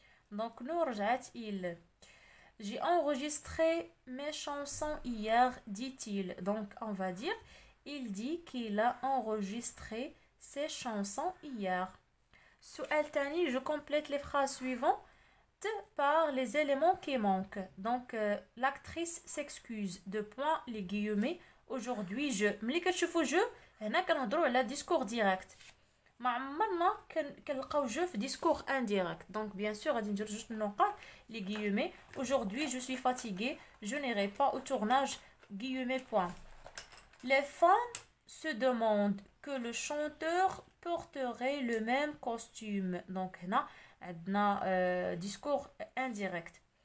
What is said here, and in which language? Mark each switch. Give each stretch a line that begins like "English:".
French: Donc nous il. J'ai enregistré mes chansons hier, dit-il. Donc on va dire il dit qu'il a enregistré ses chansons hier.
Arabic: سؤال تاني,
French: je complète les phrases suivantes par les éléments qui manquent. Donc, l'actrice s'excuse. Deux points, les guillemets. Aujourd'hui, je.
Arabic: ملي كتشوفوا
French: je, هنا
Arabic: كنهضروا على discours direct. ما عمرنا كنلقاو je في discours indirect.
French: Donc, bien sûr,
Arabic: غادي ندير جوج النقاط,
French: les guillemets. Aujourd'hui, je suis fatiguée. Je n'irai pas au tournage. Guillemets, point. Les fans se demandent que le chanteur porterait le même costume. Donc,
Arabic: هنا عندنا
French: discours indirect.